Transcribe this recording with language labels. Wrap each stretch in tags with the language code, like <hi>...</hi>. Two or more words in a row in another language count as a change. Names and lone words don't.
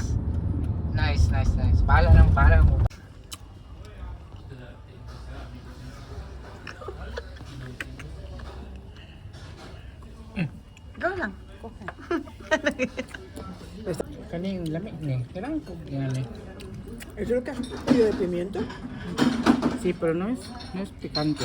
<tl>Nice. Bahala ng bahala mo. Go lang.</tl> <ceb>Kaning lamig ni.</ceb> <tl>Kailangan ko yan eh.</tl> <es>¿Es lo que has pedido de pimiento? Sí, pero no es picante.</es>